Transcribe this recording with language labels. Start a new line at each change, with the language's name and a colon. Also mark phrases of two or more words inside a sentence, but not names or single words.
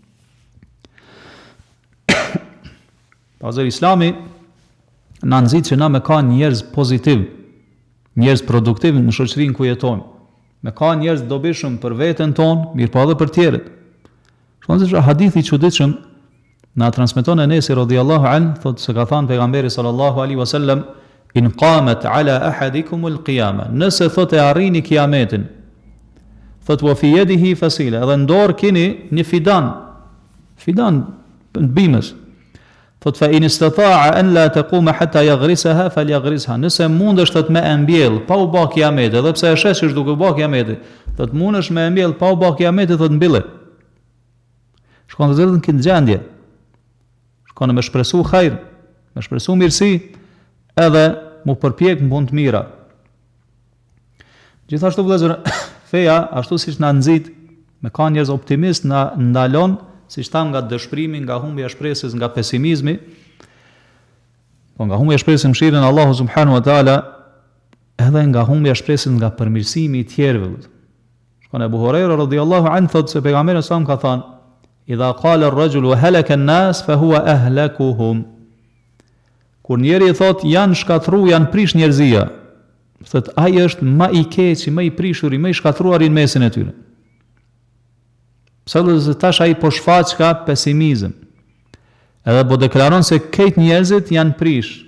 Albanian: Vëllezër Islami na nxit që na me ka njerëz pozitiv, njerëz produktiv në shoqërinë ku jetojmë. Me ka njerëz dobishëm për veten tonë, mirë po edhe për tjerët. Shkon se hadithi i çuditshëm na transmeton Enesi
Arabic: رضي الله عنه,
Albanian: thotë se ka thënë pejgamberi
Arabic: صلى الله عليه وسلم,
Albanian: in
Arabic: قامت على أحدكم القيامة,
Albanian: nëse thotë arrini kiametin, thotë
Arabic: وفي يده فسيلة,
Albanian: edhe në dorë keni një fidan bimës, thotë
Arabic: فإن استطاع أن لا تقوم حتى يغرسها فليغرسها,
Albanian: nëse mundesh thotë me e mbjell pa u bë kiamet, edhe pse e shesh që duke u bë kiamet, thotë mundesh me e mbjell pa u bë kiamet, thotë mbille. Shkon të zëllën këtë gjendje, shkon me shpresu hajr, me shpresu mirësi, edhe mu përpjek në punë të mira. Gjithashtu vëllezër, feja, ashtu siç na nxit, me ka njerëz optimist na ndalon, siç tham, nga dëshpërimi, nga humbja e shpresës, nga pesimizmi, po nga humbja e shpresës në mëshirën Allahu
Arabic: سبحانه وتعالى,
Albanian: edhe nga humbja shpresës nga përmirësimi i tjerëve. Shkon Abu Huraira
Arabic: رضي الله عنه
Albanian: thotë se pejgamberi sa ka thënë:
Arabic: "إذا قال الرجل هلك الناس فهو أهلكهم."
Albanian: Kur njeri thot janë shkatru, janë prish njerëzia, thot ai është më i keqi, më i prishur, më i shkatruar në mesin e tyre. Pse do të tash ai po shfaq ka pesimizëm. Edhe po deklaron se këtë njerëzit janë prish.